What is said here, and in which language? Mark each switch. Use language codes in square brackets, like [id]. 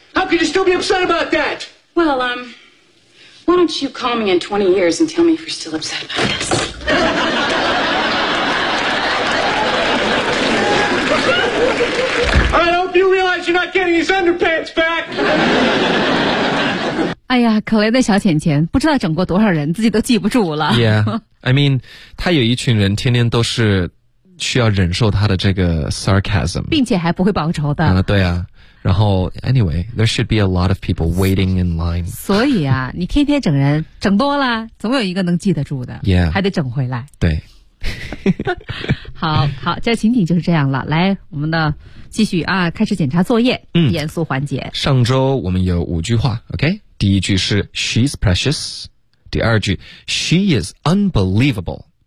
[en] How could you still be upset about that? Well, Why don't you call me in 20 years and tell me if you're still upset about this? I hope you realize you're not getting his underpants back. [zh] 哎呀，可怜的小浅浅，不知道整过多少人，自己都记不住了。 [en] Yeah, I mean, [zh] 他有一群人天天都是需要忍受他的这个 sarcasm. 并且还不会报仇的。对啊。然后 [en] ，anyway, there should be a lot of people waiting in line. [zh] 所以啊，你天天整人，整多了，总有一个能记得住的。 [en] Yeah. [zh] 还得整回来。对。好，这情景就是这样了。来，我们的继续啊，开始检查作业。嗯。严肃环节。上周我们有五句话 ，OK？第一句是 [en] She's precious。 [zh] 第二句 [en] She is unbelievable。